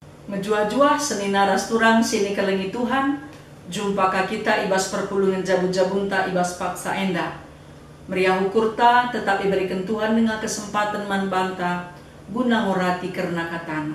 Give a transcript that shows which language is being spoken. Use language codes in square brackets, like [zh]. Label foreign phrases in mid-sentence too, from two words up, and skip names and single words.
[btx] Menjua-jua senina rasturang sini kelengi Tuhan, jumpaka kita ibas perpulungan jabun-jabunta ibas paksa enda. Meriah ukurta [id] tetap diberikan Tuhan dengan kesempatan [btx] manbanta, guna ngorati karena katana.